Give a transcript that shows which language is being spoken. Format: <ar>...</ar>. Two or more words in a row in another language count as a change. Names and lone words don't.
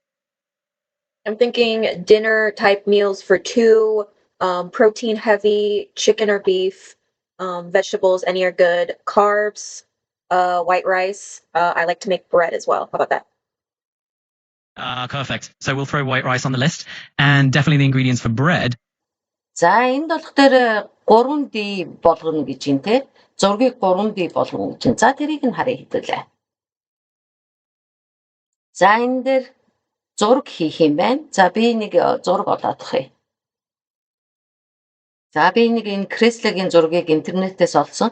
<en>I'm thinking dinner type meals for two, protein heavy, chicken or beef, vegetables, any are good, carbs, white rice. I like to make bread as well. How about that? Perfect. So we'll throw white rice on the list, and definitely the ingredients for bread.</en> <mn>За энд болох дээр 3D болгоно гэж юм те. Зургийг 3D болгоно гэж. За тэрийг нь харъя хэвлээ. За энэ дээр зураг хийх юм байна. За би нэг зураг олоодох юм. За би нэг энэ Креслогийн зургийг интернетээс олсон.</mn>